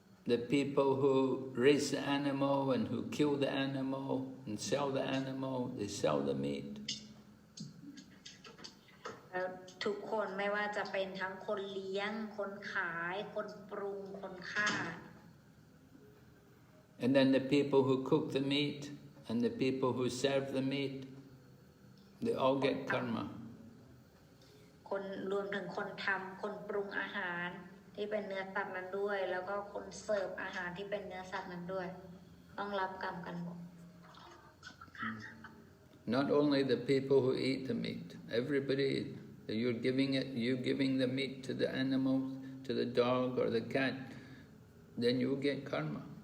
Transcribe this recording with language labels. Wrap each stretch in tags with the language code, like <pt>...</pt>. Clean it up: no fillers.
<en>the people who raise the animal and who kill the animal and sell the animal, they sell the meat.</en> <th>ทุกคนไม่ว่าจะเป็นทั้งคนเลี้ยงคนขายคนปรุงคนฆ่า</th> <en>And then the people who cook the meat and the people who serve the meat, they all get karma.</en> <th>คนรวมถึงคนทำคนปรุงอาหารที่เป็นเนื้อสัตว์นั้นด้วยแล้วก็คนเสิร์ฟอาหารที่เป็นเนื้อสัตว์นั้นด้วยต้องรับกรรมกันหมด</th> <en>Not only the people who eat the meat, everybody, you're giving the meat to the animals, to the dog or the cat, then you will get karma.</en>